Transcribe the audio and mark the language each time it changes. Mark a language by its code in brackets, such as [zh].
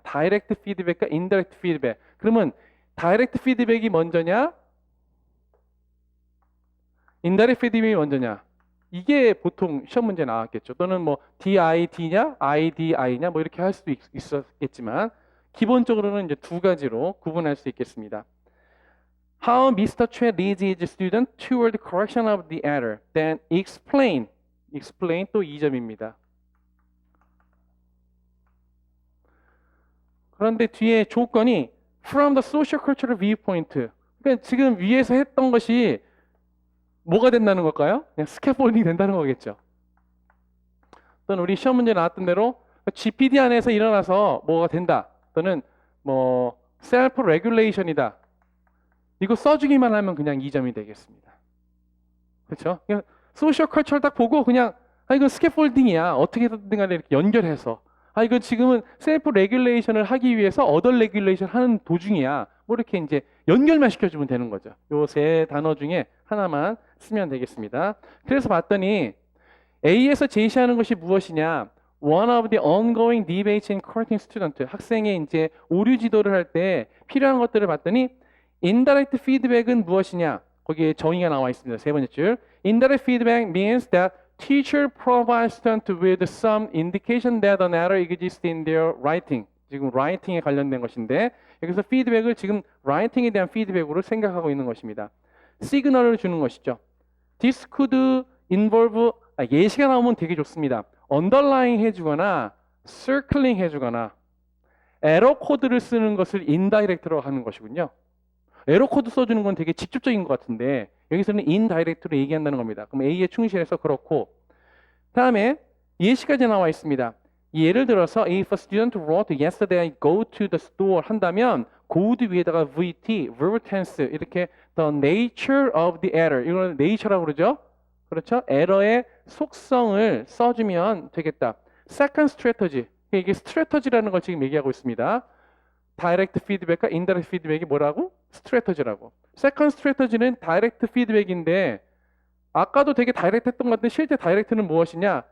[ko] 다이렉트 피드백과 인다이렉트 피드백. 그러면 다이렉트 피드백이 먼저냐? 인다이렉트 피드백이 먼저냐? 이게 보통 시험 문제 나왔겠죠. 또는 뭐 DID냐, IDI냐 뭐 이렇게 할 수도 있었겠지만 기본적으로는 이제 두 가지로 구분할 수 있겠습니다. [en] How Mr. Choi leads his student toward correction of the error. Then explain. [ko] explain 또 2점입니다. 그런데 뒤에 조건이 [en] from the social cultural viewpoint. [ko] 그러니까 지금 위에서 했던 것이 뭐가 된다는 걸까요? 그냥 스캐폴딩 된다는 거겠죠. 또는 우리 시험 문제 나왔던 대로 GPD 안에서 일어나서 뭐가 된다. 또는 뭐 셀프 레귤레이션이다. 이거 써주기만 하면 그냥 2점이 되겠습니다. 그렇죠? 그냥 소셜 컬처를 딱 보고 그냥 이건 스캐폴딩이야. 어떻게든 간에 이렇게 연결해서 이건 지금은 셀프 레귤레이션을 하기 위해서 어덜 레귤레이션 하는 도중이야. 뭐 이렇게 이제 연결만 시켜주면 되는 거죠. 요 세 단어 중에 하나만 쓰면 되겠습니다. 그래서 봤더니 A에서 제시하는 것이 무엇이냐? [en] One of the ongoing debates in correcting student. [ko] 학생의 이제 오류 지도를 할 때 필요한 것들을 봤더니 indirect feedback은 무엇이냐? 거기에 정의가 나와 있습니다. 세 번째 줄. [en] Indirect feedback means that teacher provides student with some indication that an error exists in their writing. [ko] 지금 writing에 관련된 것인데 여기서 피드백을 지금 writing에 대한 피드백으로 생각하고 있는 것입니다. 시그널을 주는 것이죠. [en] This could involve [ko] 예시가 나오면 되게 좋습니다. 언더라인 해주거나 circling 해주거나 에러 코드를 쓰는 것을 인다이렉트로 하는 것이군요. 에러 코드 써주는 건 되게 직접적인 것 같은데 여기서는 인다이렉트로 얘기한다는 겁니다. 그럼 A에 충실해서 그렇고 다음에 예시까지 나와 있습니다. 예를 들어서 [en] if a student wrote yesterday I go to the store [ko] 한다면 go도 위에다가 VT, verb tense 이렇게 [en] the nature of the error [ko] 이거는 nature라고 그러죠. 그렇죠? 에러의 속성을 써주면 되겠다. [en] Second strategy [ko] 이게 strategy라는 걸 지금 얘기하고 있습니다. 다이렉트 피드백과 인다이렉트 피드백이 뭐라고? 스트래터지라고. 세컨드 스트래터지는 다이렉트 피드백인데 아까도 되게 다이렉트 했던 것 같은데 실제 다이렉트는 무엇이냐?